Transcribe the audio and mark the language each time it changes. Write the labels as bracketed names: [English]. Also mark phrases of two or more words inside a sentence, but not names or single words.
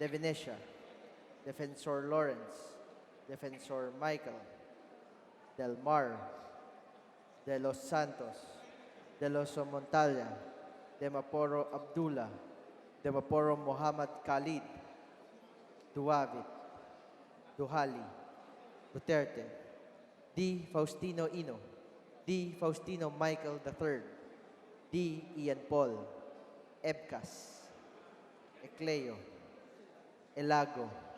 [English] Venecia, Defensor Lawrence, Defensor Michael, Del Mar, De Los Santos, De Los Montalya, De Maporo Abdullah, De Maporo Muhammad Khalid, Duavit, Duhali, Duterte, D. Faustino Ino, D. Faustino Michael III, D. Ian Paul, Ebcas, Ecleo, Elago,